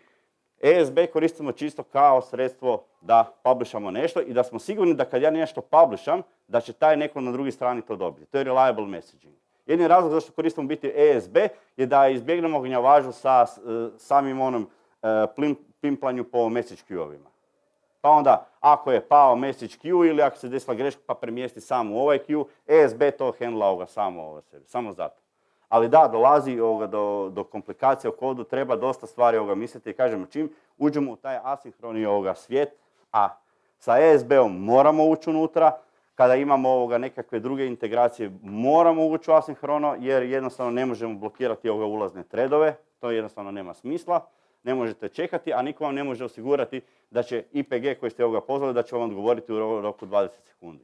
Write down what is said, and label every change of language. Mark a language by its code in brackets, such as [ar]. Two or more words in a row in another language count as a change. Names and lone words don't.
[bs] ESB koristimo čisto kao sredstvo da publishamo nešto i da smo sigurni da kad ja nešto publisham, da će taj neko na drugoj strani to dobiti. To je [en] reliable messaging. [bs] Jedini razlog zašto koristimo biti ESB je da izbjegnemo gnjavažu sa samim pimplanju po [en] message queue- [bs] ovima. Pa onda, ako je pao [en] message queue [bs] ili ako se desila greška pa premjesti samo u ovaj queue, ESB to handla samo zato. Ali da, dolazi do komplikacije u kodu, treba dosta stvari misliti i kažemo čim uđemo u taj asinhroni svijet, a sa ESB-om moramo ući unutra, kada imamo nekakve druge integracije moramo ući u asinhrono jer jednostavno ne možemo blokirati ulazne threadove, to jednostavno nema smisla, ne možete čekati, a niko vam ne može osigurati da će IPG koji ste pozvali da će vam odgovoriti u roku 20 sekundi.